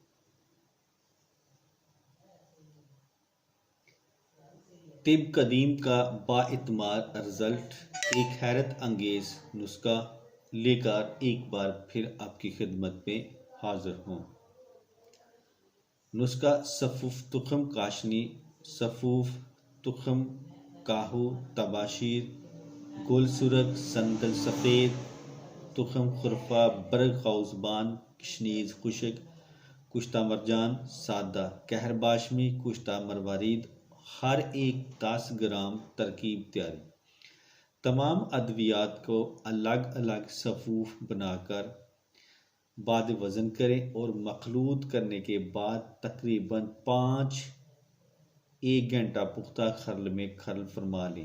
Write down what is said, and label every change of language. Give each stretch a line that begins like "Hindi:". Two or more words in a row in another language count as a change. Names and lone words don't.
Urdu: طب قدیم کا بااعتماد رزلٹ ایک حیرت انگیز نسخہ لے کر ایک بار پھر آپ کی خدمت میں حاضر ہوں۔ نسخہ صفوف تخم کاشنی، صفوف تخم کاہو، تباشیر، گل سرخ، سنگل سفید، تخم خرفہ، برگ قوزبان، کشنیز خشک، کشتہ مرجان سادہ، کہر باشمی، کشتہ مروارید، ہر ایک 10 گرام ترکیب تیاری۔ تمام ادویات کو الگ الگ صفوف بنا کر بعد وزن کریں اور مخلوط کرنے کے بعد تقریباً 1 گھنٹہ پختہ خرل میں خرل فرما لیں۔